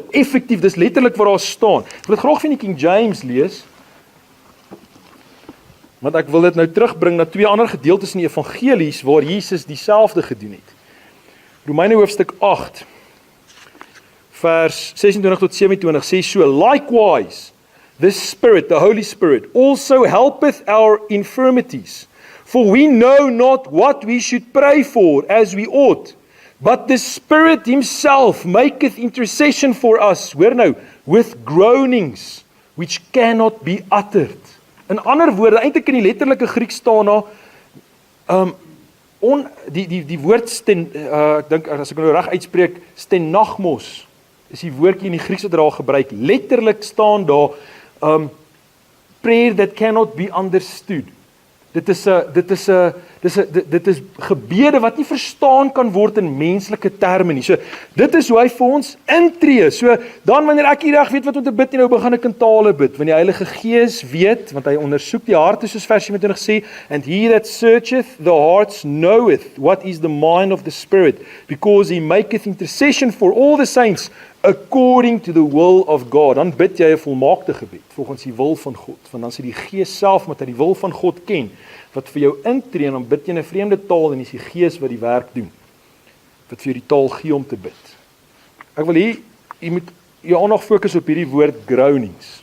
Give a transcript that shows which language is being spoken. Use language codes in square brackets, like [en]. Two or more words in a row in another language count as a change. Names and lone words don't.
[af] Effektief, dis letterlik wat daar staan. Ek wil dit graag van die King James lees, want ek wil dit nou terugbring na twee ander gedeeltes in die evangelies, waar Jesus dieselfde gedoen het. Romeine hoofstuk 8, vers 26 tot 27 sê so, [en] likewise, the Spirit, the Holy Spirit, also helpeth our infirmities, for we know not what we should pray for as we ought, but the Spirit himself maketh intercession for us, [af] hoor nou, [en] with groanings, which cannot be uttered. [af] In ander woorde, eintlik in die letterlike Grieks staan daar, die woord ek dink, as ek nou reg uitspreek, stenagmos, is die woordjie in die Grieks wat daar gebruik. Letterlik staan daar, [en] prayer that cannot be understood. [af] Dit is gebede wat nie verstaan kan word in menslike terme nie. So, dit is hoe hy vir ons intree. So, dan wanneer ek nie reg weet wat om te bid nie, nou begin ek in tale bid. Want die Heilige Gees weet, want hy ondersoek die harte, soos vers 27 sê, [en] and he that searcheth the hearts knoweth what is the mind of the Spirit, because he maketh intercession for all the saints, according to the will of God. [af] Dan bid jy 'n volmaakte gebed, volgens die wil van God. Want dan sê die Gees self, met hy die wil van God ken, wat vir jou intree, en dan bid jy in 'n vreemde taal, en is die Gees wat die werk doen, wat vir jou die taal gee om te bid. Ek wil hier, jy moet jou aandag fokus op hierdie woord groanings.